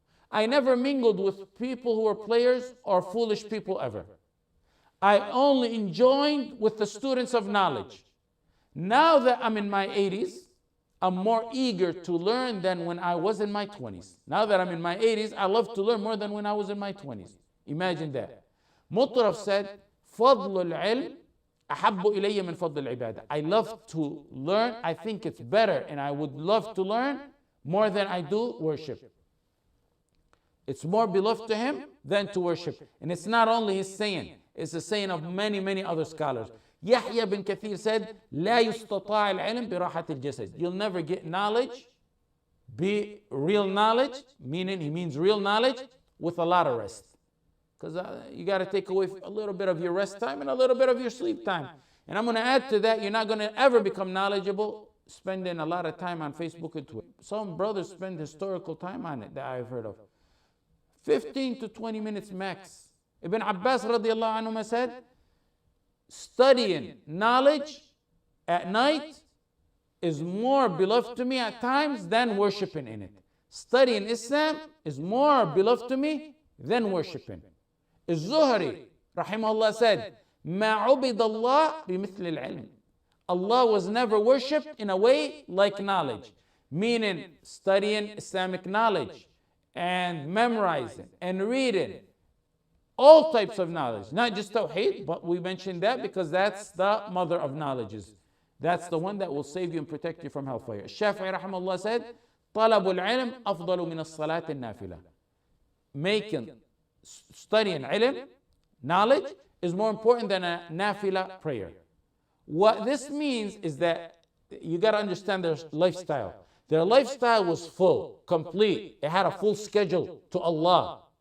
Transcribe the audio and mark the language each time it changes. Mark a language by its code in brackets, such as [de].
[en] I never mingled with people who were players or foolish people ever. I only enjoyed with the students of knowledge. Now that I'm in my 80s, I'm more eager to learn than when I was in my 20s. Now that I'm in my 80s, I love to learn more than when I was in my 20s. Imagine that. [ar] Mutaraf said, فضل العلم أحب إلي من فضل العبادة. [en] I love to learn. I think it's better, and I would love to learn more than I do worship. It's more beloved to him than to worship. And it's not only his saying, it's the saying of many, many other scholars. [ar] Yahya bin Kathir said, لا يستطاع العلم براحة الجسد. [en] You'll never get knowledge, be real knowledge, meaning he means real knowledge, with a lot of rest. Because you got to take away a little bit of your rest time and a little bit of your sleep time. And I'm going to add to that, you're not going to ever become knowledgeable spending a lot of time on Facebook and Twitter. Some brothers spend historical time on it that I've heard of. 15 to 20 minutes max. Ibn Abbas radiallahu anhu said, studying knowledge at night is more beloved to me at times than worshiping in it. Studying Islam is more beloved to me than worshiping. [ar] Az-Zuhri rahimahullah said, ما عبد الله بمثل العلم. [en] Allah was never worshipped in a way like knowledge, meaning studying Islamic knowledge and memorizing and reading all types of knowledge, not just Tawheed, but we mentioned that because that's the mother of knowledges. That's the one that will save you and protect you from hellfire. [ar] Shafi'i rahimahullah said, طلب العلم أفضل من الصلاة النافلة. [en] Studying ilm, knowledge, is more important than a nafila prayer. What this means is that you got to understand their lifestyle. Their lifestyle was full, complete. It had a full schedule to Allah.